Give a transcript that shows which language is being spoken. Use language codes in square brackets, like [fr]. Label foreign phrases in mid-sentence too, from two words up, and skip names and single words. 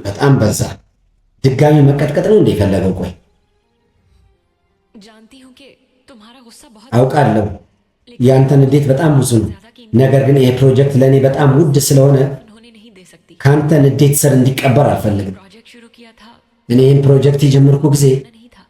[am] በጣም በዛ። ድጋሚ መቀጥቀጥ ነው እንደ የፈለገው? ቆይ [hi] जानती हूँ कि तुम्हारा गुस्सा बहुत [am] አውቃለሁ። ያንተ ንዴት በጣም ብዙ ነው። [hi] ज्यादा [am] ነገር ግን ይሄ ፕሮጀክት ለኔ በጣም ውድ ስለሆነ [hi] उन्होंने नहीं दे सकती [am] ካንተ ንዴት ስር እንዲቀበር አልፈልግም [hi] प्रोजेक्ट शुरू किया था [am] እኔ ይህን ፕሮጀክት የጀመርኩ ጊዜ [hi] नहीं था